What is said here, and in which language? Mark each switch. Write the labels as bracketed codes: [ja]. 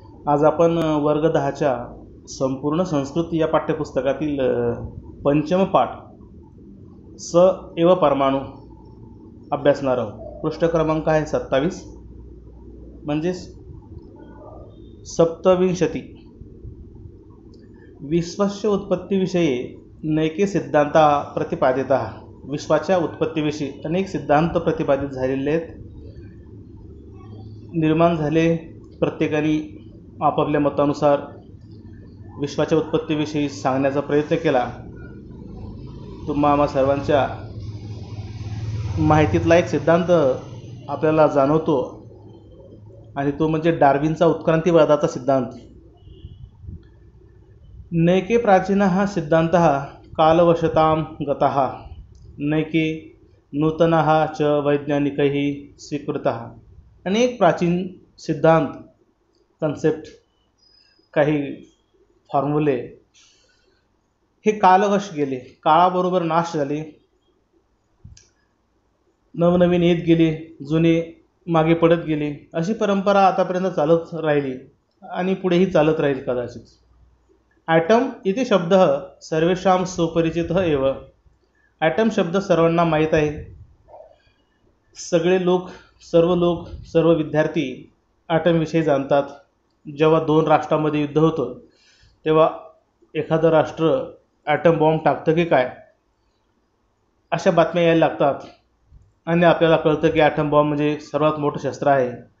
[mr] आज आपण वर्ग 10च्या संपूर्ण संस्कृत या पाठ्यपुस्तकातील पंचम पाठ स एव परमाणु अभ्यासणार आहोत. पृष्ठ क्रमांक आहे 27 म्हणजेच 27. [sa] विश्वस्य उत्पत्तीविषयी नैके सिद्धांता प्रतिपादितः. [mr] विश्वाच्या उत्पत्तीविषयी अनेक सिद्धांत प्रतिपादित झालेले आहेत. निर्माण झाले, प्रत्येकाने आपापल्या मतानुसार विश्वाच्या उत्पत्तीविषयी सांगण्याचा प्रयत्न केला. तुम्हा सर्वांच्या माहितीतला एक सिद्धांत आपल्याला जाणवतो आणि तो म्हणजे डार्विनचा उत्क्रांतीवादाचा सिद्धांत. [sa] नैके प्राचीनः सिद्धान्तः कालवशतां गतः नैके नूतनः च वैज्ञानिकैः स्वीकृतः. [mr] अनेक प्राचीन सिद्धांत, कन्सेप्ट, काही फॉर्म्युले हे कालवश गेले, काळाबरोबर नाश झाले, नवनवीन येत गेले, जुने मागे पडत गेले. अशी परंपरा आतापर्यंत चालत राहिली आणि पुढेही चालत राहील कदाचित. [sa] ॲटम इति शब्दः सर्वेषां सुपरिचितः एव. [mr] ॲटम शब्द सर्वांना माहीत आहे. सर्व लोक, सर्व विद्यार्थी ॲटमविषयी जाणतात. जेव्हा दोन राष्ट्रांमध्ये युद्ध होतं तेव्हा एखादं राष्ट्र ॲटम बॉम्ब टाकतं की काय अशा बातम्या यायला लागतात आणि आपल्याला कळतं की ॲटम बॉम्ब म्हणजे सर्वात मोठं शस्त्र आहे.